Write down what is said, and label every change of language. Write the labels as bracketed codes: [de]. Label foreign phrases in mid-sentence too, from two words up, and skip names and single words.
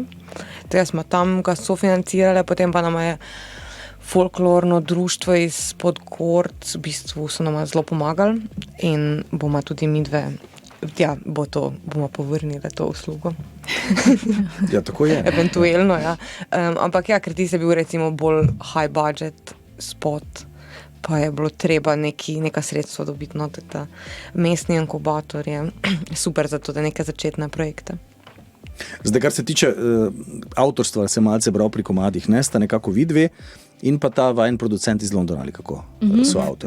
[sl] Tega smo tam ga sofinancirali, potem pa nam je folklorno društvo iz Podgorc, v bistvu so nam zelo pomagali in bomo tudi mi dve, bomo povrnili to uslugo. Ja, tako je. Eventuelno, ja. Ampak ker ti se bil recimo bolj [en] high budget [sl] spot, pa je bilo treba neka sredstva dobiti, no, ta mestni inkubator je super za to, da neke začetne projekte. Zdaj, kar se tiče avtorstva, se malce bral pri komadih, ne, sta nekako vidve in pa ta vajen producent iz Londona, ali kako so avtor.